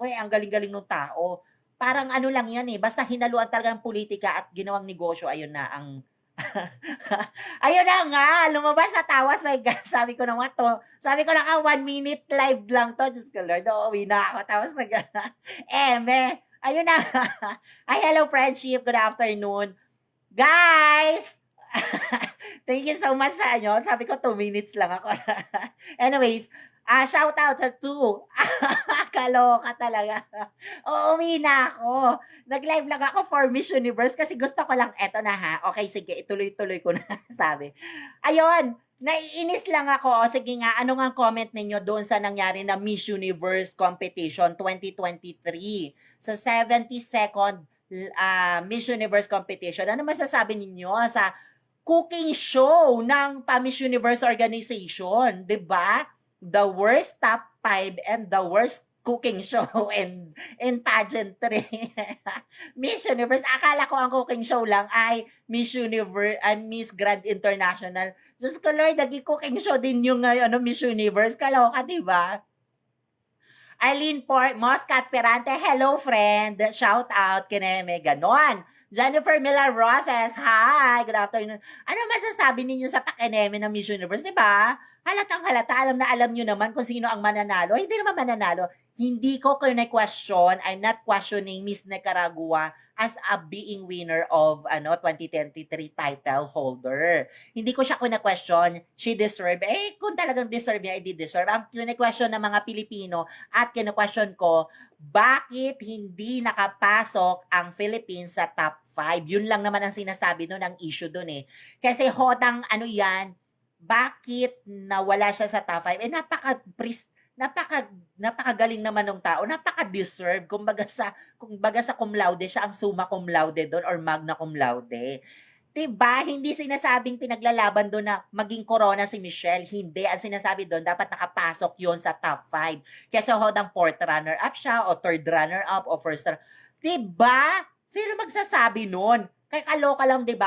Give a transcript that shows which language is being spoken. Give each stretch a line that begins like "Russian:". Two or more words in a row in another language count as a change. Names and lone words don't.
Filipino: Ang galing-galing ng tao. Parang ano lang yan basta hinaluan talaga ng politika at ginawang negosyo, ayun na ang ayun na nga, lumabas sa tawas,
English: my God,
Filipino: sabi ko na nga
English: 1 minute live
Filipino: lang 'to, Diyos ko Lord, uuwi na ako tapos ayun na nga. Ay,
English: hello friendship, good afternoon. Guys, thank you so much
Filipino: sa sabi ko 2 minutes lang ako.
English: Anyways, shout out sa 2.
Filipino: Kaloka talaga. Uuwi na ako. Nag-live lang ako for Miss Universe kasi gusto ko lang, eto na ha. Okay, sige, ituloy-tuloy ko na, sabi. Ayun, naiinis lang ako. O, sige nga, ano nga comment ninyo doon sa nangyari na Miss Universe Competition 2023 sa 72nd Miss Universe Competition? Ano masasabi ninyo sa
English: cooking show
Filipino: ng Pa-Miss Universe organization, 'di ba?
English: The worst top 5 and the worst cooking show and pageantry. Miss Universe,
Filipino: akala ko ang
English: cooking show
Filipino: lang ay Miss Universe, ay Miss Grand International. Diyos ko Lord, naging
English: cooking show
Filipino: din yung ano, Miss Universe. Kaloka, di ba? Arlene Moscat Ferrante,
English: hello friend. Shout out,
Filipino: kineme, ganon.
English: Jennifer Miller Roses, hi, good afternoon.
Filipino: Ano masasabi ninyo sa pakineme ng Miss Universe, di ba? Halatang halata, alam na alam nyo naman kung sino ang mananalo. Hindi naman mananalo. Hindi ko question,
English: I'm not questioning Miss Nicaragua as a being winner of 2023 title holder.
Filipino: Hindi ko siya question,
English: she deserve.
Filipino: Eh, kung talagang deserve niya,
English: I deserve.
Filipino: Ang question ng mga Pilipino at kina-question ko, bakit hindi nakapasok ang Philippines sa top 5? Yun lang naman ang sinasabi doon, ang issue doon eh. Kasi hodang yan, bakit nawala siya sa top 5? Eh napakagaling naman ng tao, napaka-deserve. Kumbaga sa
Latin: cum laude
Filipino: siya, ang
Latin: summa cum laude
Filipino: doon or
Latin: magna cum laude.
Filipino: Diba? Hindi sinasabing pinaglalaban doon na maging corona si Michelle. Hindi. Ang sinasabi doon, dapat nakapasok yon sa top 5. Kasi hodang
English: fourth runner-up
Filipino: siya o
English: third runner-up
Filipino: o
English: first runner.
Filipino: Diba? Sino magsasabi nun? Kaya kaloka lang, diba?